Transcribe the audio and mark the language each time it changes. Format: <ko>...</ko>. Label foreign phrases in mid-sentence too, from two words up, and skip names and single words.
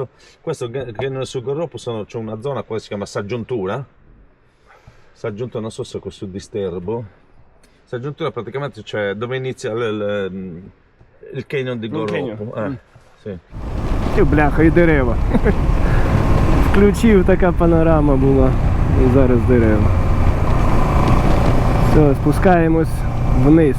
<it>Questo che sul Garropo c'è una zona qua che si chiama Saggiuntura, si è aggiunto, non so se questo disturbo, si è aggiunto praticamente, cioè, dove inizia il canyon di Goropo. Sì.</it> <uk>І бляха, і дерева. Включив, така панорама була. І зараз дерева. Все, спускаємось вниз.</uk>